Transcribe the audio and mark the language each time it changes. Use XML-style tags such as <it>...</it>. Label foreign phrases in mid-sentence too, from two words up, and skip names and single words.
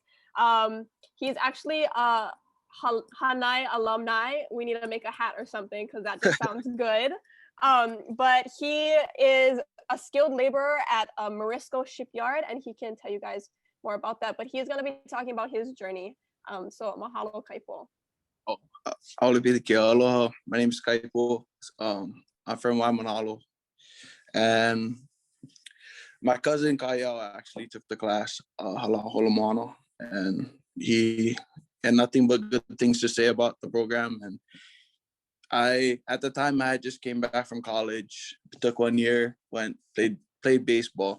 <en>He's actually a Hanai alumni. We need to make a hat or something because that just sounds good. But he is a skilled laborer at a Morisco shipyard, and he can tell you guys more about that. But he's going to be talking about his journey. So mahalo, Kaipel. Aloha. My name is Kaipel. I'm from Waimanalo. And my cousin Kaya actually took the class, Halau Holomoana, and he had nothing but good things to say about the program. And at the time, I just came back from college, took 1 year, played baseball.</en>